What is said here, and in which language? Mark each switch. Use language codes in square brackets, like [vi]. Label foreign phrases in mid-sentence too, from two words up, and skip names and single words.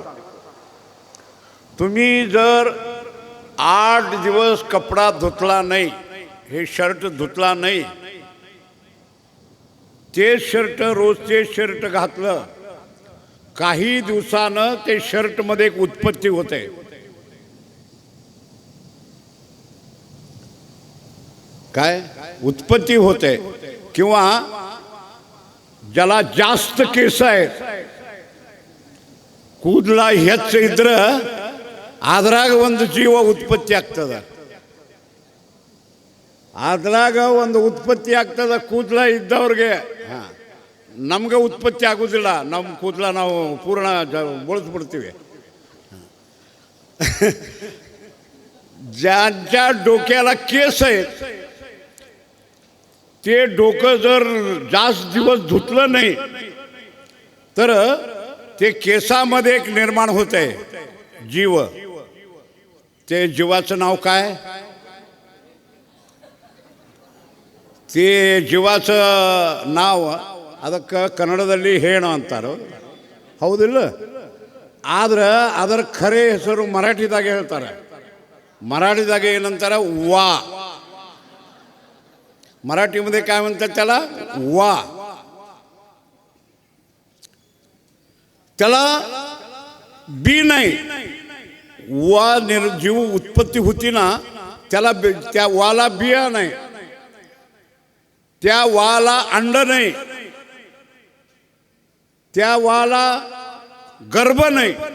[mr] तुम्ही जर 8 दिवस कपडा धुतला नाही, हे शर्ट धुतला नाही, तेच शर्ट रोज तेच शर्ट घातलं, काही दिवसानं ते शर्टमध्ये एक उत्पत्ती होते. काय उत्पत्ती होते? किंवा ज्याला जास्त केस आहेत, [kn] ಕೂದಲ ಹೆಚ್ಚು ಇದ್ರೆ ಅದ್ರಾಗ ಒಂದು ಜೀವ ಉತ್ಪತ್ತಿ ಆಗ್ತದೆ. ಅದ್ರಾಗ ಒಂದು ಉತ್ಪತ್ತಿ ಆಗ್ತದೆ ಕೂದಲ ಇದ್ದವ್ರಿಗೆ. ನಮ್ಗೆ ಉತ್ಪತ್ತಿ ಆಗೋದಿಲ್ಲ, ನಮ್ಮ ಕೂದಲ ನಾವು ಪೂರ್ಣ ಬಳಸ್ಬಿಡ್ತೀವಿ. [mr] ज्यांच्या डोक्याला केस आहेत ते डोकं जर जास्त दिवस धुतलं नाही तर ते केसामध्ये एक निर्माण होते जीव. ते जीवाचं नाव काय? ते जीवाचं नाव [kn] ಅದಕ್ಕೆ ಕನ್ನಡದಲ್ಲಿ ಹೇಣು ಅಂತಾರೆ, ಹೌದಿಲ್ಲ? ಆದ್ರೆ ಅದರ ಖರೆ ಹೆಸರು ಮರಾಠಿದಾಗ ಹೇಳ್ತಾರೆ. मराठीದಾಗ ಏನಂತಾರೆ? [mr] वा. मराठीमध्ये काय म्हणतात त्याला? वा. त्याला बी नाही. वा जीव उत्पत्ती होती ना, त्याला त्या वाला बिया नाही, त्या वाला अंड नाही, त्या वाला गर्भ नाही.